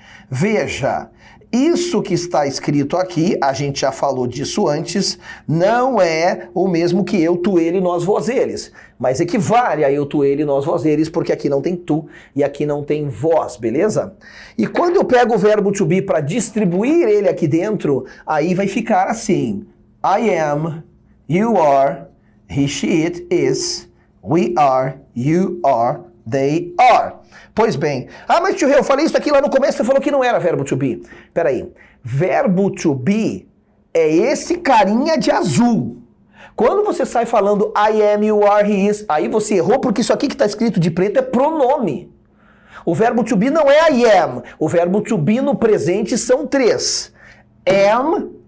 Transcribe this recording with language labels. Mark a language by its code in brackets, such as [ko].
[pt] Veja, isso que está escrito aqui, a gente já falou disso antes, não é o mesmo que eu, tu, ele, nós, vós, eles. Mas equivale a eu, tu, ele, nós, vós, eles, porque aqui não tem tu e aqui não tem vós, beleza? E quando eu pego o verbo to be para distribuir ele aqui dentro, aí vai ficar assim. [en] I am, you are, he, she, it, is, we are, you are, they are. [pt] Pois bem. Ah, mas tio, eu falei isso aqui lá no começo, você falou que não era verbo to be. Peraí. Verbo to be é esse carinha de azul. Quando você sai falando [en] I am, you are, he is, [pt] aí você errou porque isso aqui que está escrito de preto é pronome. O verbo to be não é [en] I am. [pt] O verbo to be no presente são três. Am,